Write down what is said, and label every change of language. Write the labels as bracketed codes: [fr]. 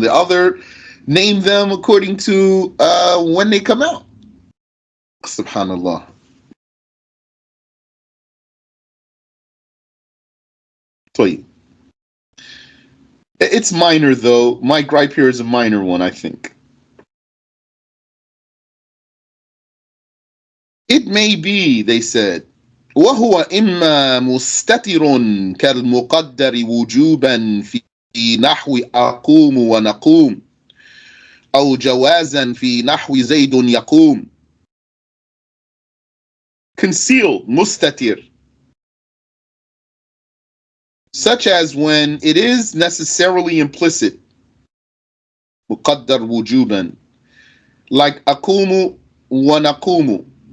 [en] The other, name them according to when they come out. Subhanallah. [ar] طيب. [en] It's minor though. My gripe here is a minor one, I think. It may be, they said, [ar] وهو إما مستتر كالمقدر وجوبا في نحو أقوم ونقوم أو جوازا في نحو زيد يقوم. [en] Concealed, mustatir, such as when it is necessarily implicit, [ar] مقدر وجوبا, [en] like [ar] أقوم ونقوم.